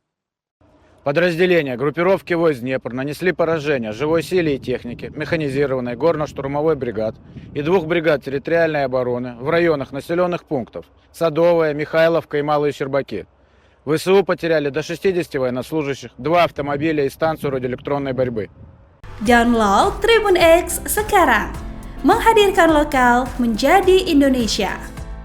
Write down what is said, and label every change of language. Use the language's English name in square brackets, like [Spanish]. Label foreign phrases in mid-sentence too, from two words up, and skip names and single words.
[Russian] Подразделения группировки войск Днепр нанесли поражение живой силе и технике, механизированной горно-штурмовой бригад и 2 бригад территориальной обороны в районах населенных пунктов Садовая, Михайловка и Малые Щербаки. ВСУ потеряли до 60 военнослужащих, 2 автомобиля и станцию радиоэлектронной борьбы. [Indonesian] Download Tribun X sekarang, menghadirkan lokal menjadi Indonesia.